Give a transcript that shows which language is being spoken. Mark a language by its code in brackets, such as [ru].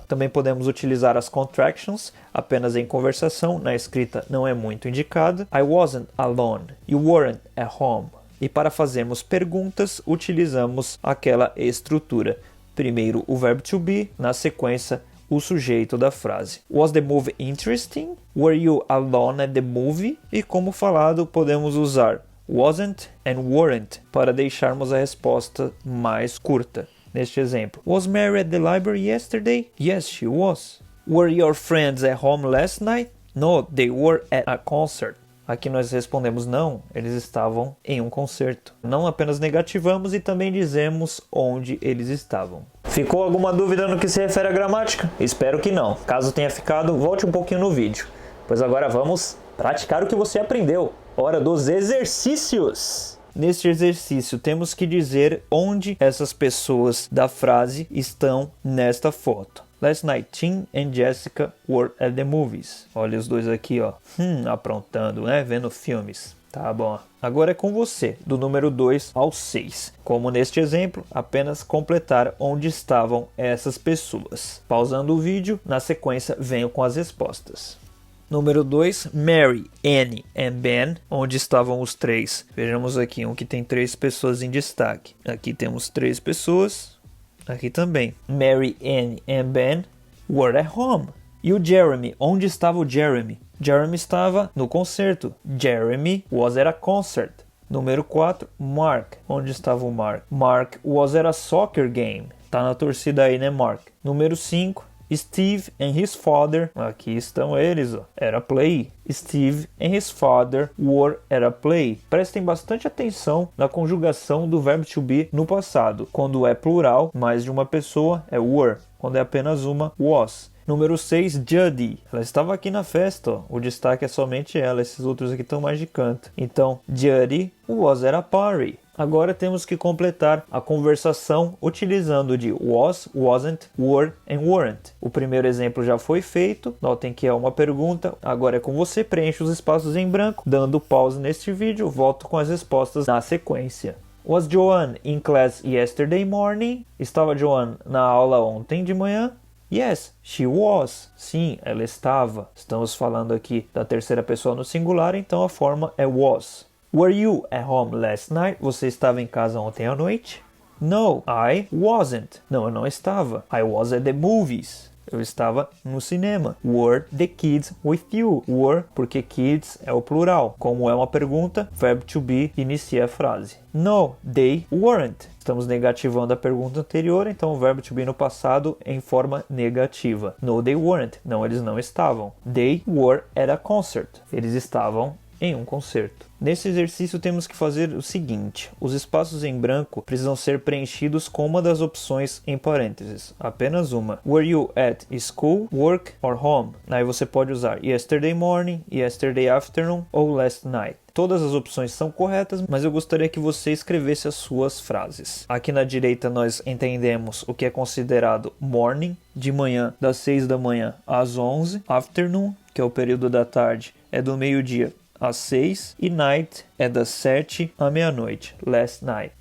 [pt] Também podemos utilizar as contractions apenas em conversação. Na escrita não é muito indicado. [en] I wasn't alone. You weren't at home. [pt] E para fazermos perguntas, utilizamos aquela estrutura. Primeiro o verbo to be, na sequência o sujeito da frase. [en] Was the movie interesting? Were you alone at the movie? [pt] E como falado, podemos usar wasn't and weren't para deixarmos a resposta mais curta. neste exemplo. [en] Was Mary at the library yesterday? Yes, she was. Were your friends at home last night? No, they were at a concert. [pt] Aqui nós respondemos não, eles estavam em um concerto. Não apenas negativamos e também dizemos onde eles estavam. Ficou alguma dúvida no que se refere à gramática? Espero que não. Caso tenha ficado, volte um pouquinho no vídeo. Pois agora vamos praticar o que você aprendeu. Hora dos exercícios! Neste exercício temos que dizer onde essas pessoas da frase estão nesta foto. [en] Last night, Tim and Jessica were at the movies. [pt] Olha os dois aqui, ó. Aprontando, né? Vendo filmes. Tá bom. Agora é com você, do número 2 ao 6. Como neste exemplo, apenas completar onde estavam essas pessoas. Pausando o vídeo, na sequência venho com as respostas. Número 2, Mary, Annie and Ben, onde estavam os três? Vejamos aqui, um que tem 3 pessoas em destaque. Aqui temos 3 pessoas. Aqui também. [en] Mary, Annie and Ben were at home. [pt] E o Jeremy? Onde estava o Jeremy? Jeremy estava no concerto. [en] Jeremy was at a concert. [pt] Número 4, Mark. Onde estava o Mark? [en] Mark was at a soccer game. [pt] Tá na torcida aí, né, Mark? Número 5, Steve and his father. Aqui estão eles, ó. [en] At a play. Steve and his father were at a play. [pt] Prestem bastante atenção na conjugação do verbo to be no passado. Quando é plural, mais de uma pessoa, é were. Quando é apenas uma, was. Número 6, Judy. Ela estava aqui na festa, ó. O destaque é somente ela. Esses outros aqui estão mais de canto. [en] Então, Judy was at a party. [pt] Agora temos que completar a conversação utilizando de was, wasn't, were and weren't. O primeiro exemplo já foi feito, notem que é uma pergunta, agora é com você, preenche os espaços em branco, dando pause neste vídeo, volto com as respostas na sequência. [en] Was Joanne in class yesterday morning? [pt] Estava Joanne na aula ontem de manhã? [en] Yes, she was. [pt] Sim, ela estava. Estamos falando aqui da terceira pessoa no singular, então a forma é was. [en] Were you at home last night? [pt] Você estava em casa ontem à noite? [en] No, I wasn't. [pt] Não, eu não estava. [en] I was at the movies. [pt] Eu estava no cinema. [en] Were the kids with you? [pt] Were, porque kids é o plural. Como é uma pergunta, verbo to be inicia a frase. [en] No, they weren't. [pt] Estamos negativando a pergunta anterior, então o verbo to be no passado em forma negativa. No, they weren't. Não, eles não estavam. [en] They were at a concert. [pt] Eles estavam em um concerto. Nesse exercício temos que fazer o seguinte: os espaços em branco precisam ser preenchidos com uma das opções em parênteses, apenas uma. [en] Were you at school, work or home? [pt] Aí você pode usar yesterday morning, yesterday afternoon ou last night. Todas as opções são corretas, mas eu gostaria que você escrevesse as suas frases. Aqui na direita nós entendemos o que é considerado morning, de manhã das 6 da manhã às 11, afternoon, que é o período da tarde, é do meio-dia às 6, e night é das 7 à meia-noite, last night.